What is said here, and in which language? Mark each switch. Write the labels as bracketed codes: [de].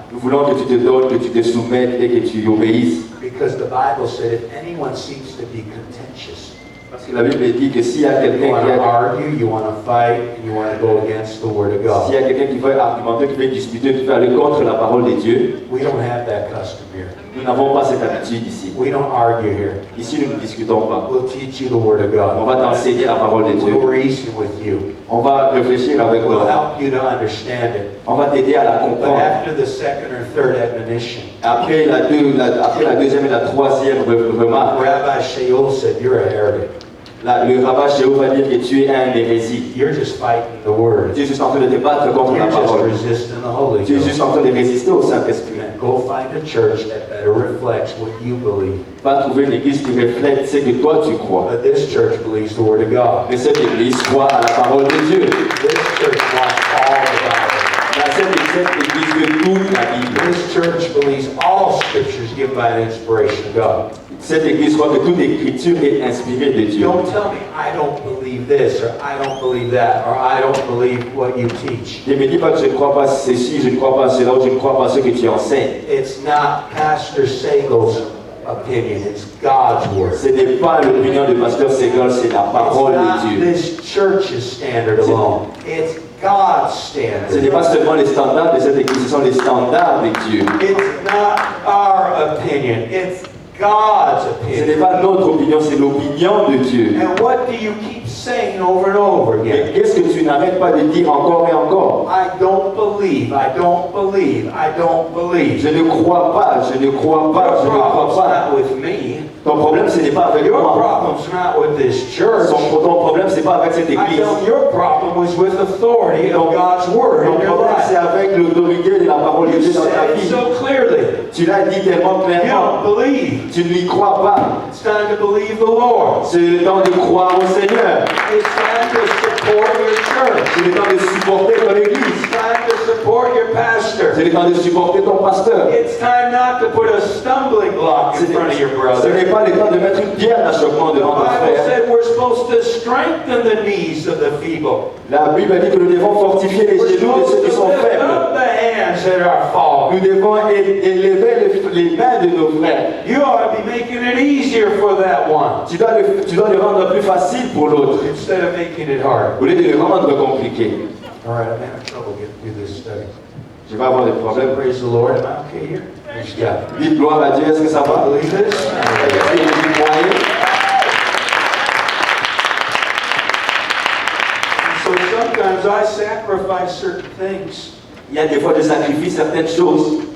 [fr] nous voulons que tu te donnes, que tu te soumettes et que tu obéisses. [en] Because the Bible said if anyone seems to be contentious, [fr] Parce que la Bible dit que s'il y a [en] you [fr] quelqu'un [en] want [fr] qui, [en] to argue, you want to fight, and you want to go against the Word of God. [fr] qui veut argumenter, qui veut discuter, qui veut aller contre la parole de Dieu, [en] We don't have that custom here. [fr] nous n'avons pas cette habitude ici. [en] We don't argue here. [fr] Ici, nous ne discutons pas. [en] We'll teach you the Word of [fr] On [en] God. [fr] va t'enseigner la parole de Dieu. [en] We'll reason with you. [fr] On va réfléchir avec [en] We'll [fr] toi. [en] help you to understand it. [fr] On va t'aider à la [en] But [fr] comprendre. [en] after the second or third admonition, [fr] Après la deuxième et la troisième remarque, [en] Rabbi Shaul said, you're a heretic. [fr] le rabbin Jéhu va dire que tu es un hérésie. [en] You're just fighting the Word. [fr] Tu es juste en train de te battre contre la [en] You're just [fr] parole. [en] resisting the Holy [fr] Tu es [en] Ghost. [fr] juste en train de résister au Saint-Esprit. [en] And go find a church that better reflects what you believe. [fr] Va trouver une église qui reflète ce que toi tu crois. [en] But this church believes the Word of God. [fr] Mais cette église croit à la parole de Dieu. [en] This church wants all the Bible. [fr] Cette église veut toute la Bible. [en] This church believes all scriptures given by the inspiration of God. [fr] Cette église croit que toute écriture est inspirée de Dieu. [en] Don't tell me I don't believe this or I don't believe that or I don't believe what you teach. [fr] Ne me dis pas que je ne crois pas ceci, je ne crois pas cela, ou je ne crois pas ce que tu enseignes. [en] It's not Pastor Segal's opinion, it's God's word. [fr] Ce n'est pas l'opinion du pasteur Segal, c'est la [en] It's [fr] parole [en] not [fr] de Dieu. [en] this church's standard alone. It's God's [fr] Ce n'est [en] standard. [fr] pas seulement les standards de cette église, ce sont les standards de Dieu. [en] It's not our opinion. It's God's [fr] Ce n'est [en] opinion. [fr] pas notre opinion, c'est l'opinion de Dieu. [en] And what do you keep saying over and over [fr] Et [en] again? [fr] qu'est-ce que tu n'arrêtes pas de dire encore et encore? [en] I don't believe, I don't believe, I don't believe. [fr] Je ne crois pas, je ne crois pas, [en] Your [fr] je ne crois [en] problem's [fr] pas. [en] not with me. [fr] Ton problème, ce n'est pas avec [en] Your [fr] moi. [en] problem's not with this church. [fr] Ton problème, ce n'est pas avec cette [en] I [fr] église. [en] know your problem was with authority of God's word [fr] Ton [en] in your [fr] problème, c'est [en] life. [fr] avec l'autorité de la parole de [en] You [fr] Dieu dans ta [en] said it [fr] vie. [en] so clearly. [fr] Tu l'as dit tellement [en] You [fr] clairement. [en] don't believe. [fr] Tu n'y crois pas. [en] It's time to believe the Lord. [fr] C'est le temps de croire au Seigneur. [en] It's time to support your church. [fr] C'est le temps de supporter ton église. [en] It's time to support your pastor. [fr] C'est le temps de supporter ton pasteur. [en] It's time not to put a stumbling block in front of your [fr] Ce [en] brother. [fr] n'est pas le temps de mettre une pierre d'achoppement [en] The [fr] devant ton [en] Bible [fr] frère. [en] said we're supposed to strengthen the knees of the feeble. [fr] La Bible dit que nous devons fortifier les [en] We're [fr] genoux de [en] supposed [fr] ceux qui [en] to [fr] sont [en] lift [fr] faibles. [en] up the hands that are fallen. [fr] Nous devons élever les mains de nos frères. [en] You ought to be making it easier for that one [fr] Tu dois le rendre plus facile pour l'autre, [en] instead of making it hard. [fr] au lieu de le rendre compliqué. [en] All right, I'm having trouble getting through this study. [fr] Je vais avoir des problèmes. [en] Praise the Lord. Am I okay here? Praise God. [fr] Dites gloire à Dieu, est-ce que ça va? [en] Believe this? [fr] Est-ce que vous y croyez? [en] So sometimes I sacrifice certain things [fr] Il y a des fois de sacrifier certaines choses